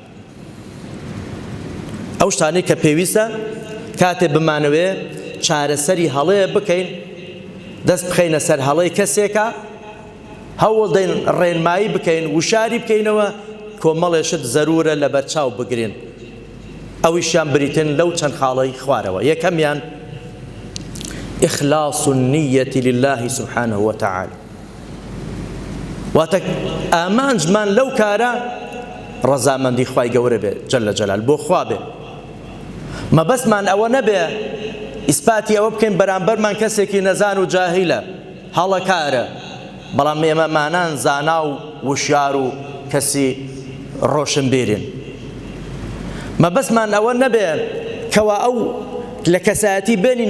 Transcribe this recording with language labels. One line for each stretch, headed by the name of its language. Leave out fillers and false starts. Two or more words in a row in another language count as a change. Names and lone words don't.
Central Kurdish: ئەو شتانەی کە پێویستە کاتێ بمانەوێ چارەسەری هەڵەیە بکەین دەست بخەینە سەر هەڵەی کەسێکە هەوڵ دەین ڕێنمایی بکەین وشاری بکەینەوە کۆمەڵێشت زەرورە لە بەرچاو بگرین ئەویشیان بریتن لەو چەند خاڵەی خوارەوە یەکەمیان
Arabic: إخلاص النية لله سبحانه وتعالى
Central Kurdish: واتە ئامانجمان لەو کارە ڕەزامەندی خوای گەورە بێ
Arabic: جەلە جەلال
Central Kurdish: بۆ خوا بێ مەبەستمان ئەوە نەبێ ئیسپاتی ئەوە بکەین بەرامبەرمان کەسێکی نەزان و جاهیلە هەڵەکارە بەڵام ئێمە مانان زانا و وشیار و کەسی ڕۆشنبیرین مەبەستمان ئەوە نەبێ کەوا ئەو لە کەسایەتی بێنینە